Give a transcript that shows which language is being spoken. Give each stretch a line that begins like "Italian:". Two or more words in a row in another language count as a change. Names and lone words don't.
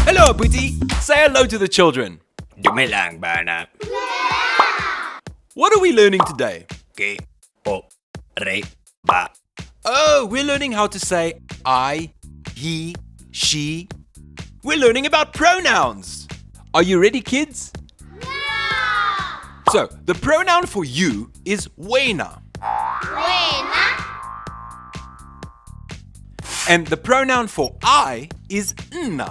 Tswana: Abuti.
English: Say hello to the children.
Tswana: Dumelang bana.
English: What are we learning today?
Tswana: Ke o re ba.
English: Oh, we're learning how to say I, he, she. We're learning about pronouns. Are you ready, kids? Yeah! So, the pronoun for you is wena.
Tswana: Wena.
English: And the pronoun for I is nna.